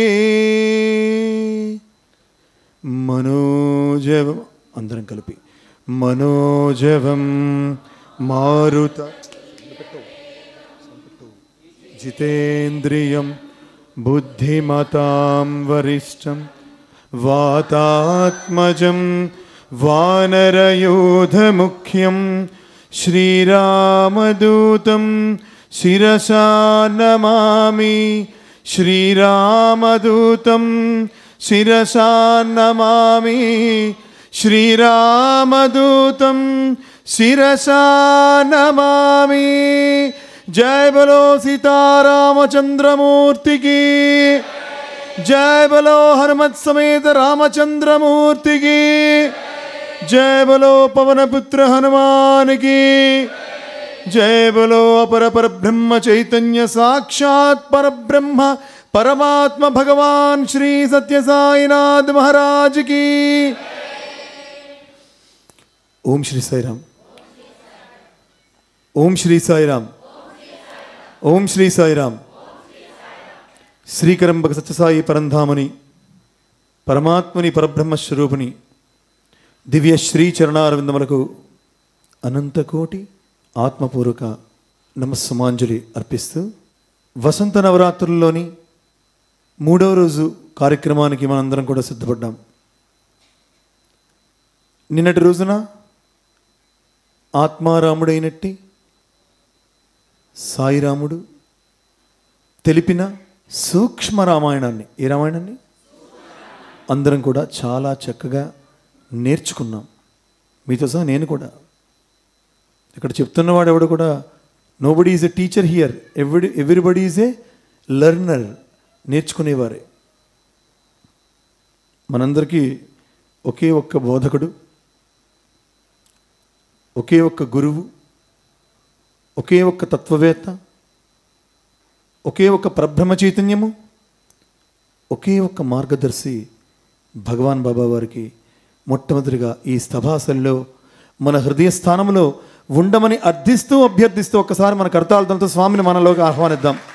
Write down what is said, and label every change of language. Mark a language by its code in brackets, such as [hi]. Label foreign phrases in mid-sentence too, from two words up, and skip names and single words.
[sa] मनोजवम् अंदरं कलिपि मनोजवं मारुत जितेन्द्रियं बुद्धिमतां वरिष्ठं वातात्मजं वानरयोधमुख्यं श्रीरामदूतं शिरसा नमामि। श्रीरामदूतं शिरसा नमामि। श्रीरामदूतं शिरसा नमामि। [hi] जय बोलो सीतारामचंद्रमूर्ति की जय। बोलो हनुमत समेत रामचंद्रमूर्ति की जय। बोलो पवनपुत्र हनुमान की जय। बोलो अपर परब्रह्म चैतन्य साक्षात् परब्रह्म परमात्मा भगवान श्री सत्य साईनाथ महाराज की। [sa] ओम श्री साई राम। ओम श्री साई राम। ओम श्री साई राम। श्रीकरंबक सत्यसाई परंधामनि परमात्मनि परब्रह्म स्वरूपिणि दिव्य श्री [te] चरणारविंदमुలకు అనంత కోటి ఆత్మపూర్వక నమస్సమాంజలి అర్పిస్తూ వసంత నవరాత్రుల్లోని 3వ రోజు కార్యక్రమానికి మనందరం కూడా సిద్ధపడ్డాం. నిన్నటి రోజున ఆత్మారాముడైనట్టి సాయిరాముడు తెలిపిన సూక్ష్మ రామాయణాన్ని, ఏ రామాయణాన్ని అందరం కూడా చాలా చక్కగా నేర్చుకున్నాం. మీతో సహా నేను కూడా. ఇక్కడ చెప్తున్నవాడు ఎవడు కూడా [en] nobody is a teacher here, everybody is a learner, [te] నేర్చుకునేవారే. మనందరికీ ఒకే ఒక్క బోధకుడు, ఒకే ఒక్క గురువు, ఒకే ఒక్క తత్వవేత్త, ఒకే ఒక్క పరబ్రహ్మ చైతన్యము ఒకే ఒక్క మార్గదర్శి భగవాన్ బాబా వారికి మొట్టమొదటిగా ఈ స్తభాసల్లో మన హృదయ స్థానంలో ఉండమని అభ్యర్థిస్తూ ఒక్కసారి మన కర్తాలతో స్వామిని మనలోకి ఆహ్వానిద్దాం.